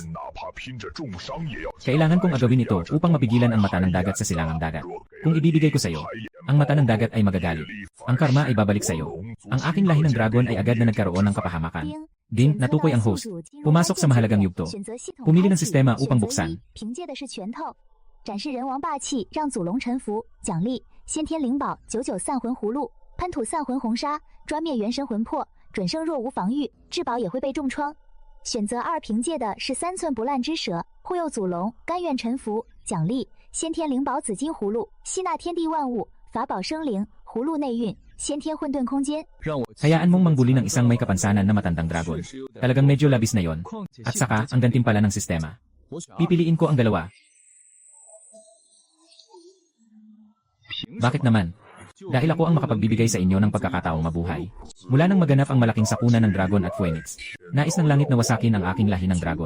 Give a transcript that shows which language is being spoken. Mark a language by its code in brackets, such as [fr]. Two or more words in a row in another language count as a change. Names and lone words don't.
[tl] Kailangan kong agawin ito upang mapigilan ang mata ng dagat sa silangang dagat. Kung ibibigay ko sa iyo, ang mata ng dagat ay magagalit. Ang karma ay babalik sa iyo. Ang aking lahi ng dragon ay agad na nagkaroon ng kapahamakan. Ding, natukoy ang host. Pumasok sa mahalagang yugto. Pumili ng sistema upang buksan. [zh] 展示人王霸气，让祖龙臣服。奖励：先天灵宝99散魂葫芦，喷吐散魂红沙，专灭元神魂魄，准生若无防御，至宝也会被重创。选择2凭借的是3寸不烂之舌，护佑祖龙，甘愿臣服。奖励：先天灵宝紫金葫芦，吸纳天地万物，法宝生灵，葫芦内蕴，先天混沌空间。 [tl] Hayaan mong mangbuli ng isang may kapansanan na matandang dragon. Talagang medyo labis na yon. At saka, ang gantimpala ng sistema. Pipiliin ko ang dalawa. Bakit naman? Dahil ako ang makapagbibigay sa inyo ng pagkakataong mabuhay. Mula nang maganap ang malaking sakuna ng dragon at phoenix, nais ng langit na wasakin ang aking lahi ng dragon.